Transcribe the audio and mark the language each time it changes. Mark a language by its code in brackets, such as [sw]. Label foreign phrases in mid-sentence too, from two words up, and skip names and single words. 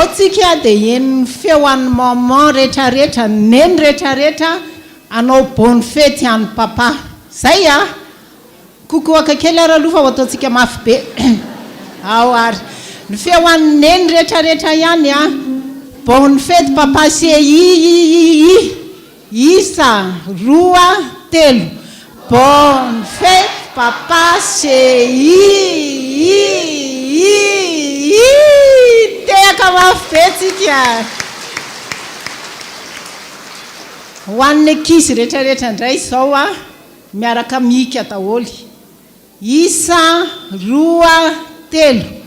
[mg] tsika dia eny feo an'ny maman rehetrarehetra neny rehetrarehetra anao [fr] bonne fête [mg] any papa zay kokoaka kely ary aloha fa ho ataontsika mafy be ao ary ny feo an'ny neny rehetrarehetra ihany [fr] bonne fête papa chéri [mg] isa roa telo [fr] bonne fête papa chéri [mg] tehaka mafy be tsika ho an'ny ankizy rehetrarehetra indray zao miaraka mika daholy isa roa telo